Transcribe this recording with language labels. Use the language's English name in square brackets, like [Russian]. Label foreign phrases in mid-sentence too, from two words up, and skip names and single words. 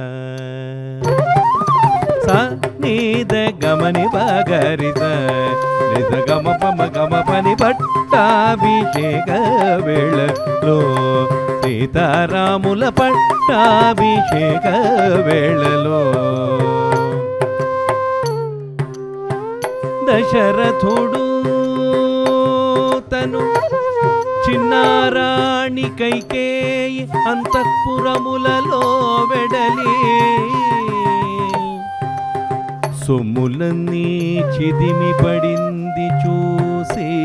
[Telugu] ಸ ನೀದ ಗಮನಿ ಪಗರಿಸ ನಿದ ಗಮ ಪಮ ಗಮ ಪನಿ పట్టాభిషేక వేళలో సీతారాముల పట్టాభిషేక వేళలో దశరథుడు తను చిన్నారాణి కైకేయి అంతఃపురములలో వెడలి సొమ్ములన్నీ చిదిమి పడింది చూసి